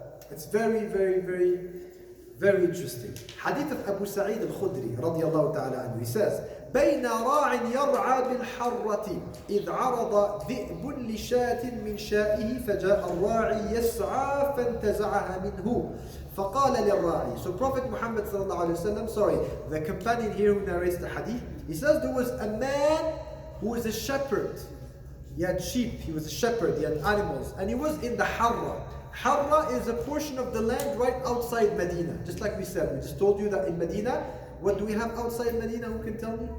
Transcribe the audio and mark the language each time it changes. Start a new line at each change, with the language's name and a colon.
English: It's very, very, very, very interesting. Hadith of Abu Sa'id al-Khudri radiyallahu ta'ala anhu. He says,
Arabic: بين راع يرعى بالحرة إذ عرض ذئب لشاة من شائه فجاء الراعي يسعى فانتزعها منه فقال للراعي.
English: So Prophet Muhammad sallallahu alaihi wasallam, sorry, the companion here who narrates the hadith, he says there was a man who was a shepherd. He had sheep, he was a shepherd, he had animals, and he was in the Harra. Harra is a portion of the land right outside Medina. Just like we said, we just told you that in Medina, what do we have outside Medina? Who can tell me?